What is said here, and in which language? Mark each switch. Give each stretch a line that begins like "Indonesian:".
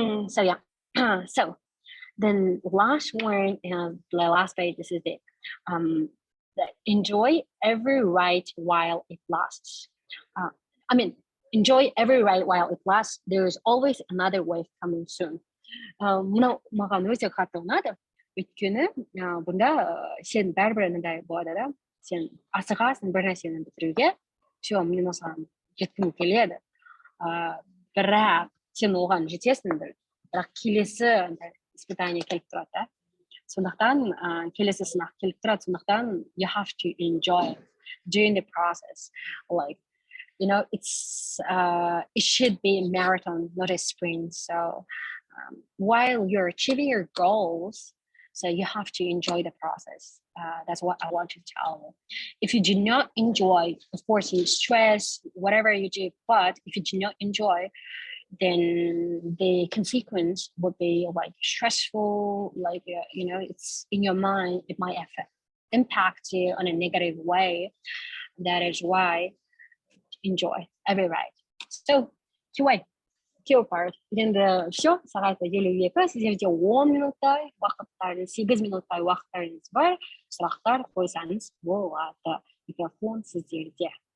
English: So yeah, so then last one, and the last page, this is it. Enjoy every ride while it lasts. Enjoy every ride while it lasts. There is always another wave coming soon.
Kazakh: Мынау маған өте қатты ұнады. Өйткені бұнда сен бәрібір мындай болады да, сен асығасың бір нәрсені бітіруге, все, мен осыған жеткім келеді. Бірақ сен оған жетесің, бірақ келесі испытание келіп тұрады да. Сондықтан келесі сынақ келіп тұрады. Сондықтан
English: you have to enjoy during the process. Like it should be a marathon, not a sprint. So while you're achieving your goals, so you have to enjoy the process. That's what I want to tell you. If you do not enjoy, of course, you stress, whatever you do, but if you do not enjoy, then the consequence would be like stressful, like, it's in your mind, it might impact you on a negative way. That is why enjoy every ride. So, Q part.
Kazakh: Енді все, сағат 52, сіздерде 10 минуттай уақыттарыңыз, 8 минуттай уақыттарыңыз бар. Сұрақтар қойсаңыз болады. Микрофон сіздерде.